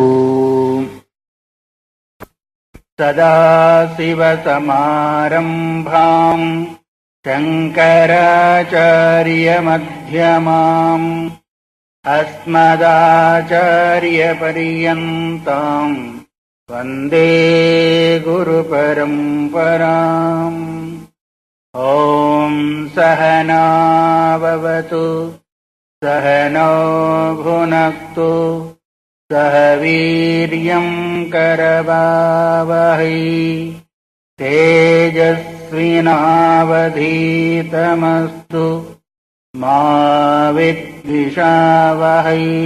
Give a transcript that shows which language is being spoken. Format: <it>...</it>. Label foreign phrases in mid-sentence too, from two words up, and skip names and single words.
<sa>సదాశివ సమారంభాం శంకరాచార్య మధ్యమాం అస్మదాచార్య పర్యంతం వందే గురు పరంపరాం. ఓం సహనా భవతు सहनौ भुनक्तु सह वीर्यं करवावहै तेजस्विनावधीतमस्तु मा विद्विषावहै।</sa>